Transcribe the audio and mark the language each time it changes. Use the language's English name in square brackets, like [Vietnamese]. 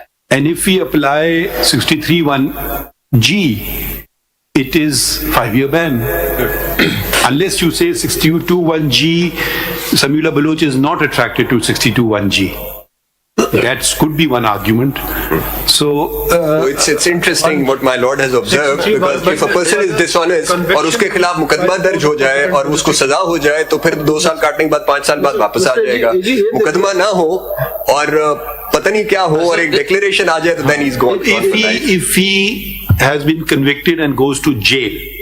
[English] And if we apply 63(1)(g), it is 5-year ban. Unless you say 62(1)(g), Samiullah Baloch is not attracted to 62(1)(g). That could be one argument. So it's interesting what my lord has observed, because if a person is dishonest [Hindi] और उसके खिलाफ मुकदमा दर्ज हो जाए और उसको सजा हो जाए, तो फिर 2 साल काटने के बाद 5 साल बाद वापस आ जाएगा. मुकदमा ना हो और पता नहीं क्या हो और एक डिक्लेरेशन आ जाए, तो [English] then he's gone. if he has been convicted and goes to jail.